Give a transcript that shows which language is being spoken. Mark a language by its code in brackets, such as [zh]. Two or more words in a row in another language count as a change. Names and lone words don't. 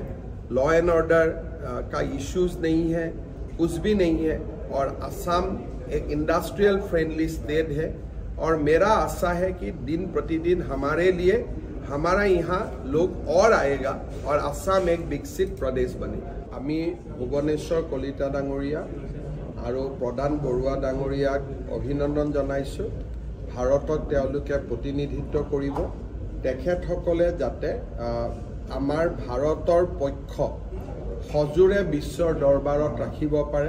[en] law and order [hi] का इश्यूज नहीं है, कुछ भी नहीं है, और असम एक [en] industrial friendly state [hi] है। और मेरा आशा है कि दिन प्रतिदिन हमारे लिए हमारा यहाँ लोग और आएगा और असम एक विकसित प्रदेश बने। [as] আমি ভুবনেশ্বৰ কলিতা ডাঙৰীয়া আৰু প্ৰধান বৰুৱা ডাঙৰীয়াক অভিনন্দন জনাইছো। ভাৰতক তেওঁলোকে প্ৰতিনিধিত্ব কৰিব। তেখেতসকলে যাতে আমাৰ ভাৰতৰ পক্ষ সজোৰে বিশ্বৰ দৰবাৰত ৰাখিব পাৰে।